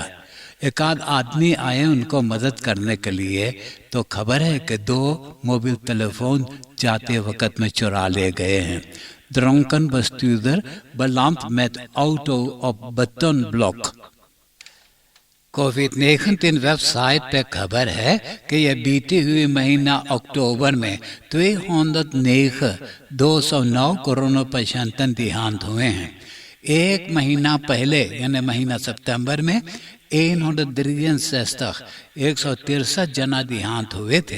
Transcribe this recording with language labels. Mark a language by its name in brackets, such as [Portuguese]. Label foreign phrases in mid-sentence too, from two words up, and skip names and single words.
[Caribbean Hindustani] एक आध आदमी आए उनको मदद करने के लिए, तो खबर है कि 2 मोबाइल टेलीफोन जाते वक्त में चुरा ले गए हैं। [Dutch] Dronken bestuurder belandt met auto op betonblok। [Caribbean Hindustani] कोविड-19 वेबसाइट पे खबर है कि यह बीते हुए महीना अक्टूबर में 209 कोरोना पेशेंट देहांत हुए हैं। एक महीना पहले यानी महीना सितंबर में 163 जना देहांत हुए थे।